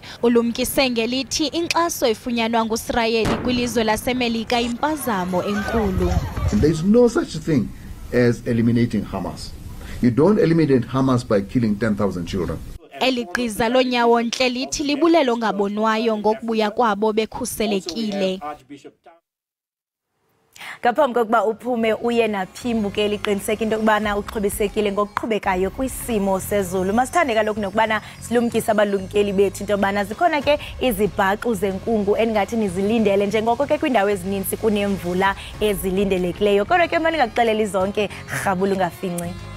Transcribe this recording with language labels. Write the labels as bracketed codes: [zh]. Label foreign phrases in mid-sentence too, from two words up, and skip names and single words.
[xh] Ulumkise ngelithi inkxaso ifunyanwa nguIsrayeli kwilizwe laseMelika impazamo enkulu. [en] There is no such thing as eliminating Hamas. You don't eliminate Hamas by killing 10,000 children. [xh] Eliqiza lonyawo ntle lithi libulelo ngabonwayo ngokubuya kwabo bekhuselekile. Ngaphambi kokuba uphume uye naphimbuke liqiniseka into kubana uxhobisekile ngokuqhubekayo kwisimo sezulu. Masithande kaloku nokubana silumkisa abalumkeli bethu into bana zikhona ke izibhaqu zenkungu engathi nizilindele njengoko ke kwindawo ezininzi kunemvula ezilindelekileyo. Kodwa ke manje ngakuxelela izonke rhabula ungafinci.